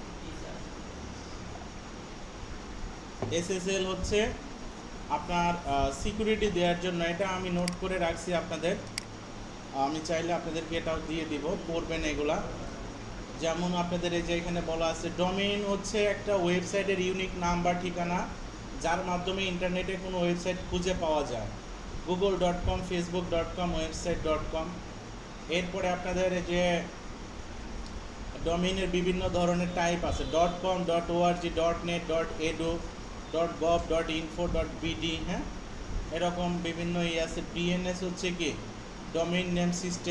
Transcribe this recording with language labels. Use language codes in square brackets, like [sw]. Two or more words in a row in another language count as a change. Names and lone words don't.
[bn] SSL হচ্ছে আপনার সিকিউরিটি দেওয়ার জন্য। এটা আমি নোট করে রাখছি আপনাদের, আমি চাইলে আপনাদেরকে এটাও দিয়ে দিব, পড়বেন এগুলা। যেমন আপনাদের এই যে এখানে বলা আছে ডোমেইন হচ্ছে একটা ওয়েবসাইটের ইউনিক নাম বা ঠিকানা, যার মাধ্যমে ইন্টারনেটে কোনো ওয়েবসাইট খুঁজে পাওয়া যায়। google.com, facebook.com, website.com। এরপরে আপনাদের এই যে ডোমেইনের বিভিন্ন ধরনের টাইপ আছে, .com, .org, .net, .edu, .gov, .info, .bd, হ্যাঁ, এরকম বিভিন্ন আছে। DNS হচ্ছে কি [en] domain name system.